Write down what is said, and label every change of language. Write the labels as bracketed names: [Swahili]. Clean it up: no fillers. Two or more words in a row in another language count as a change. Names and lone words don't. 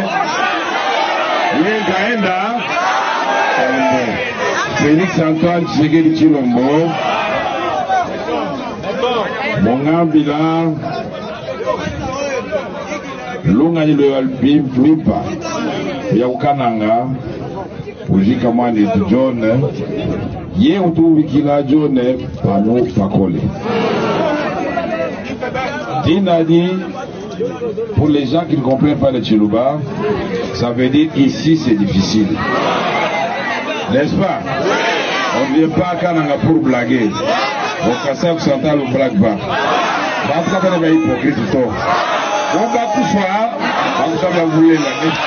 [Luba-Lulua] Yengaenda Felix Antoine Tshisekedi Tshilombo Mongambila Lungani Loyal Bimpa ya Ukananga Ujika Mwani John Ye utubikila John Pano Pakole Dinadi. [French] Pour les gens qui ne comprennent pas le Chiluba, ça veut dire ici c'est difficile. N'est-ce pas? On ne vient pas à Kananga pour blaguer. Au Kassaf Central, on ne blague pas. On ne va pas être hypocrite. On va tout faire. On va vouloir la nuit.